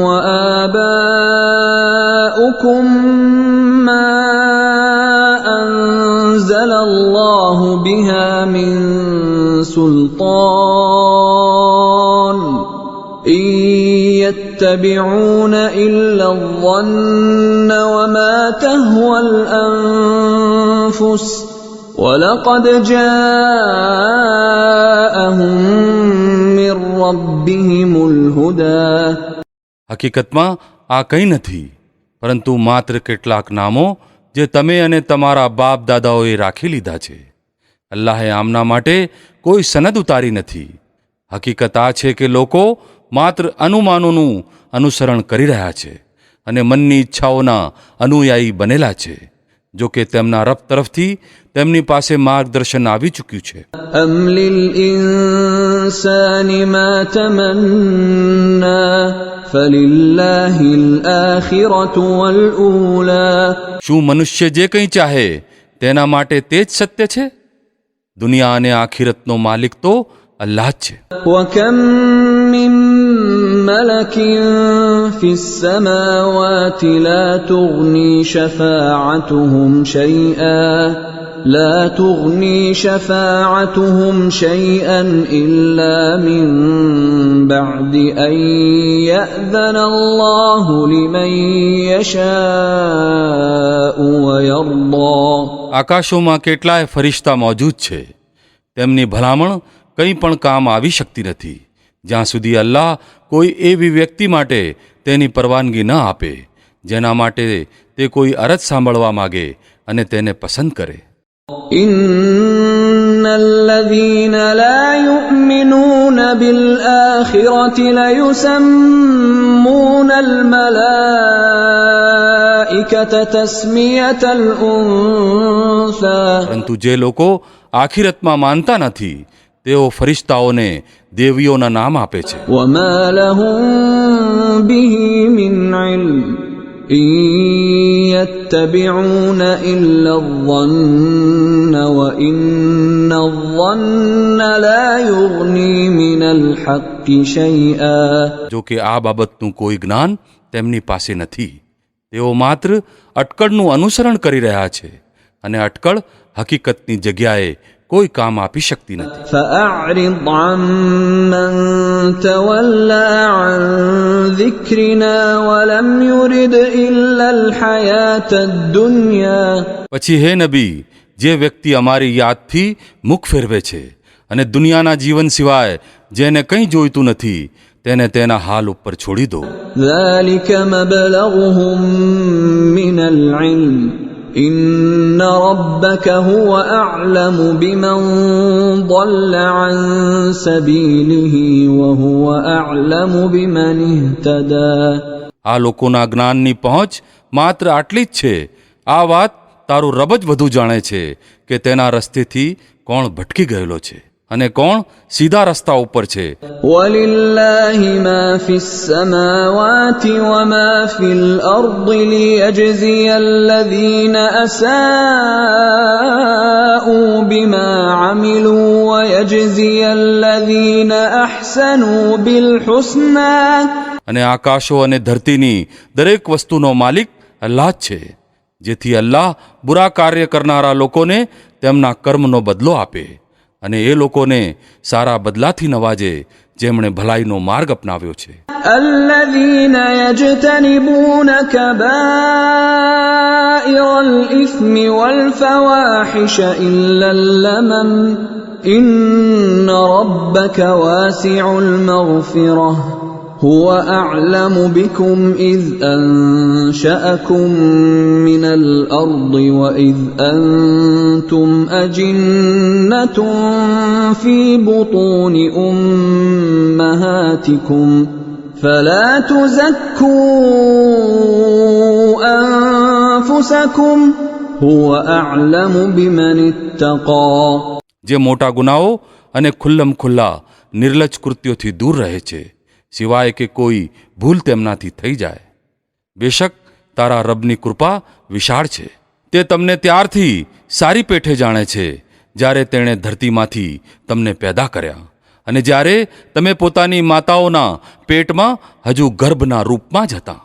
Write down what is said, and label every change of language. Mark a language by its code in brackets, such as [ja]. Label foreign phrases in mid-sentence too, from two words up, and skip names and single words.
[ar] وآباؤكم ما أنزل الله بها من سلطان إن يتبعون إلا الظن وما تهوى الأنفس ولقد جاءهم من ربهم الهدى. [gu] હકીકતમાં આ કંઈ નથી પરંતુ માત્ર કેટલાક નામો જે તમે અને તમારા બાપ દાદાઓએ રાખી લીધા છે. અલ્લાહે આમના માટે કોઈ સનદ ઉતારી નથી. હકીકત આ છે કે લોકો માત્ર અનુમાનોનું અનુસરણ કરી રહ્યા છે અને મનની ઈચ્છાઓના અનુયાયી બનેલા છે. જો કે તેમના રબ તરફથી તેમની પાસે માર્ગદર્શન આવી ચૂક્યું છે. [ar] أم للإنسان ما تمنى فلله الآخرة والأولى. [gu] શું મનુષ્ય જે કંઈ ચાહે તેના માટે તે જ સત્ય છે? દુનિયા અને આખિરતનો માલિક તો અલ્લાહ જ છે. [ar] وكم من ملك في السماوات لا تغني شفاعتهم شيئا لا تغني شفاعتهم شيئا إلا من بعد أن يأذن الله لمن يشاء ويرضى. [gu] આકાશોમાં કેટલાય ફરિશ્તા મોજૂદ છે, તેમની ભલામણ કંઈ પણ કામ આવી શકતી નથી જ્યાં સુધી અલ્લાહ કોઈ એવી વ્યક્તિ માટે તેની પરવાનગી ન આપે જેના માટે તે કોઈ અરજ સાંભળવા માગે અને તેને પસંદ કરે. [ar] إن الذين لا يؤمنون بالآخرة ليسمون الملائكة تسمية الأنثى. [gu] પરંતુ જે લોકો આખિરતમાં માનતા નથી તેઓ ફરિશ્તાઓને દેવીઓના નામ આપે છે. [ar] وما لهم به من علم إن يتبعون إلا الظن وإن الظن لا يغني من الحق شيئا. [gu] જો કે આ બાબતનું કોઈ જ્ઞાન તેમની પાસે નથી, તેઓ માત્ર અટકળનું અનુસરણ કરી રહ્યા છે અને અટકળ હકીકતની જગ્યાએ કોઈ કામ આપી શકતી નથી. [ar] فأعرض عمن تولى عن ذكرنا ولم يرد إلا الحياة الدنيا. [gu] પછી હે નબી, જે વ્યક્તિ અમારી યાદથી મુખ ફેરવે છે અને દુનિયાના જીવન સિવાય જેને કંઈ જોઈતું નથી તેને તેના હાલ ઉપર છોડી દો. [ar] ذلك مبلغهم من العلم إن ربك هو أعلم بمن ضل عن سبيله وهو أعلم بمن اهتدى. [gu] આ લોકોના જ્ઞાનની પહોંચ માત્ર આટલી જ છે. આ વાત તારું રબ જ વધુ જાણે છે કે તેના રસ્તેથી કોણ ભટકી ગયેલો છે અને કોણ સીધા રસ્તા ઉપર છે. [ar] ولله ما في السماوات وما في الأرض ليجزي الذين أساءوا بما عملوا ويجزي الذين أحسنوا بالحسنى. [gu] અને આકાશો અને ધરતીની દરેક વસ્તુનો માલિક અલ્લાહ જ છે, જેથી અલ્લાહ બુરા કાર્ય કરનારા લોકોને તેમના કર્મનો બદલો આપે અને એ લોકોને સારા બદલાથી નવાજે જેમણે ભલાઈનો માર્ગ અપનાવ્યો છે. [ar] الذين يجتنبون كبائر الإثم والفواحش إلا اللمم إن ربك واسع المغفرة هو أعلم بكم إذ أنشأكم من الأرض وإذ أنتم أجنة في بطون أمهاتكم فلا تزكوا أنفسكم هو أعلم بمن اتقى. [gu] જે મોટા ગુનાઓ અને ખુલ્લમ ખુલ્લા નિર્લજ્જ કૃત્યોથી દૂર રહે છે સિવાય કે કોઈ ભૂલ તેમનાથી થઈ જાય. બેશક તારા રબની કૃપા વિશાળ છે. તે તમને ત્યારથી સારી પેઠે જાણે છે જ્યારે તેણે ધરતીમાંથી તમને પેદા કર્યા અને જ્યારે તમે પોતાની માતાઓના પેટમાં હજુ ગર્ભના રૂપમાં જ હતા.